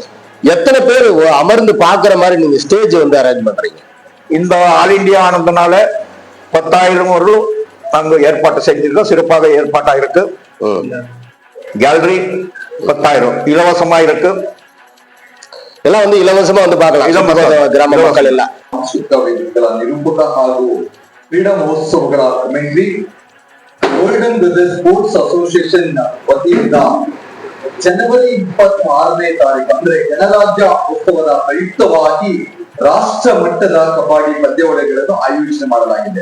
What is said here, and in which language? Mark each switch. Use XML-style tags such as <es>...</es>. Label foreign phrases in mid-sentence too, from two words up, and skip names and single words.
<ta>எத்தனை பேர் அமர்ந்து பாக்குற மாதிரி நீங்க</ta> <en>stage arrange</en> <ta>பண்றீங்க? இந்த ஆல் இந்தியா ஆனதுனால 10,000 வரலும் நாங்க ஏற்பாடு செஞ்சிருக்கோம். சிறப்பாக ஏற்பாட்டா இருக்கு. கேலரி 10,000 இலவசமா இருக்கு. எல்லாம் இலவசமா பார்க்கலாம். கிராம மக்கள் எல்லாம்</ta> <kn>ನಿರೂಪಕ ಹಾಗೂ ಕ್ರೀಡಾ ಮಹೋತ್ಸವಗಳ ಕಮೆಂಟ್ರಿ ಗೋಲ್ಡನ್ ಬ್ರದರ್ಸ್ ಸ್ಪೋರ್ಟ್ಸ್ ಅಸೋಸಿಯೇಷನ್ ವತಿಯಿಂದ ಜನವರಿ 26ನೇ ತಾರೀಕು ಅಂದ್ರೆ ಗಣರಾಜ್ಯ ಉತ್ಸವದ ಪ್ರಯುಕ್ತವಾಗಿ ರಾಷ್ಟ್ರ ಮಟ್ಟದ ಕಬಡ್ಡಿ ಪಂದ್ಯಾವಳಿಗಳನ್ನು ಆಯೋಜನೆ ಮಾಡಲಾಗಿದೆ.</kn>